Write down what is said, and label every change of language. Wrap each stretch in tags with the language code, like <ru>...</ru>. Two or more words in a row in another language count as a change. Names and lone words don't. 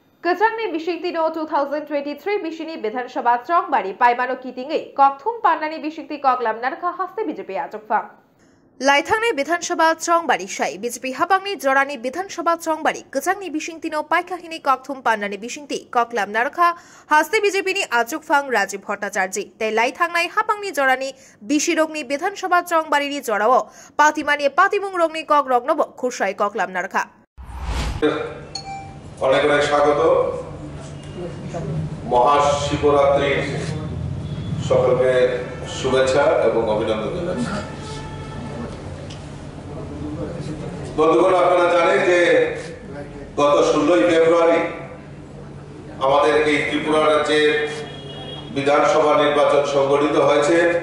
<trp>Kajangni Bishingtino 2023 Bishini Bidhansabha Chongbari Paimano Kitinge Kokthum Pandani Bishingti Koklam Narka Haste BJP Ajokfang Laithangni Bidhansabha Chongbari Shai BJP Habangni Jorani Bidhansabha Chongbari Kajangni Bishingtino Paikahini Kokthum Pandani Bishingti Koklam Narka Haste BJP ni Ajokfang Rajiv Bhattacharya Te Laithangnai Habangni Jorani Bishirogni Bidhansabha Chongbari ni Jorao Patimani Patimung Rogni Kok Rognobo Khushai Koklam Narka</trp> <bn>অনেক অনেক স্বাগত মহাশিবরাত্রির সকলকে শুভেচ্ছা এবং অভিনন্দন জানাচ্ছি বন্ধুগণ আপনারা জানেন যে গত 16 ফেব্রুয়ারি আমাদের এই ত্রিপুরা রাজ্যের বিধানসভা নির্বাচন সংগঠিত হয়েছে</bn>